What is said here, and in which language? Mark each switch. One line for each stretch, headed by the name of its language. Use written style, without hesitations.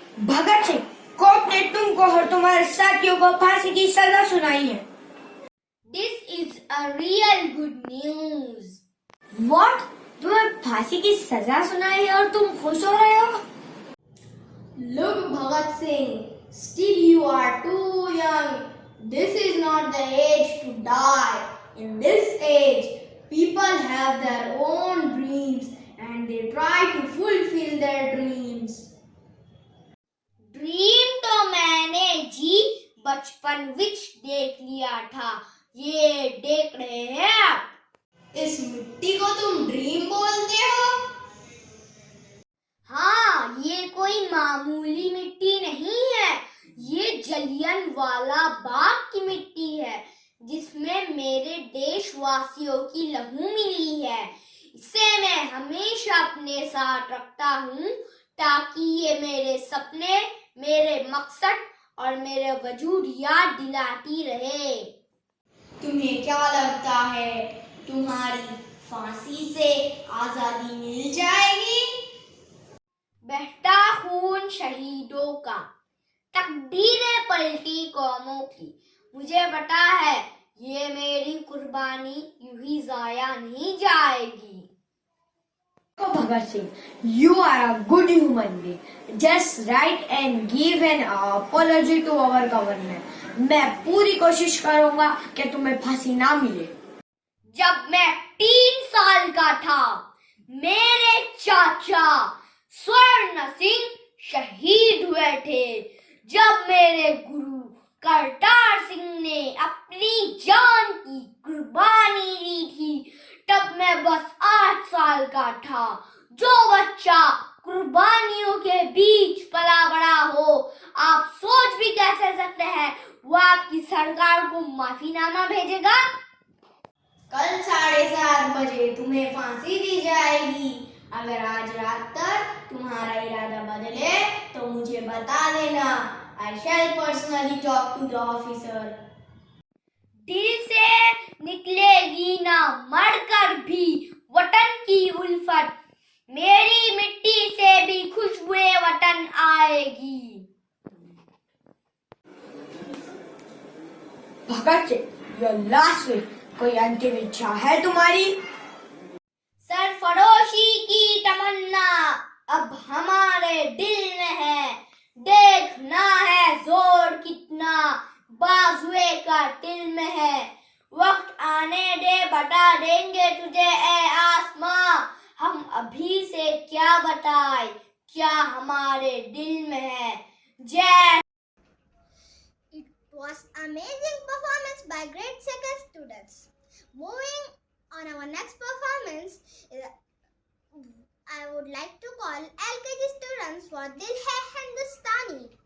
Hindi: Bhagat Singh court ने तुमको और तुम्हारे साथियों को फांसी की सजा सुनाई है।
English: This is a real good news. What?
Hindi: तुम्हें फांसी की सजा सुनाई है और तुम खुश हो रहे हो?
English: Look, Bhagat Singh, still you are too young. This is not the age to die. In this age, people have their own dreams and they try to fulfill their dreams.
Hindi: Dream तो मैंने जी बचपन विच देख लिया था, ये देख रहे हैं आप? इस मिट्टी को तुम ड्रीम बोलते हो? हाँ, ये कोई मामूली मिट्टी नहीं है, ये जलियांवाला बाग की मिट्टी है, जिसमें मेरे देशवासियों की लहू मिली है। इसे मैं हमेशा अपने साथ रखता हूँ ताकि ये मेरे सपने, मेरे मकसद और मेरे वजूद याद दिलाती रहे। तुम्हें क्या लगता है तुम्हारी फांसी से आजादी मिल जाएगी? बहता खून शहीदों का, तकदीरें पलटी कौमों की, मुझे पता है ये मेरी कुर्बानी यूं ही जाया नहीं जाएगी।
English: Bhagat Singh, you are a good human being. Just write and give an apology to our government.
Hindi: मैं पूरी कोशिश करूंगा कि तुम्हें फांसी ना मिले। जब मैं 3 साल का था, मेरे चाचा स्वर्ण सिंह शहीद हुए थे। जब मेरे गुरु करतार सिंह ने अपनी जान की कुर्बानी दी थी, तब मैं बस 8 साल का था। जो बच्चा कुर्बानियों के बीच पला बड़ा हो, आप सोच भी कैसे सकते हैं वो आपकी सरकार को माफीनामा भेजेगा? कल 7:30 बजे तुम्हें फांसी दी जाएगी। अगर आज रात तक तुम्हारा इरादा बदले तो मुझे बता देना।
English: I shall personally talk to the officer.
Hindi: दिल से निकलेगी ना मरकर भी वतन की उल्फत, मेरी मिट्टी से भी खुशबुए वतन आएगी। Bhagat Singh,
English: your last wish,
Hindi: कोई अंतिम इच्छा है तुम्हारी? सरफरोशी की तमन्ना अब हमारे दिल में है, देखना है जोर कितना बाजुए का दिल में है। वक्त आने दे, बता देंगे तुझे ए आसमां, हम अभी से क्या बताएं क्या हमारे दिल में है। जय।
English: It was amazing performance by grade 2 students. Moving on our next performance, I would like to call LKG students for Dil Hai Hindustani.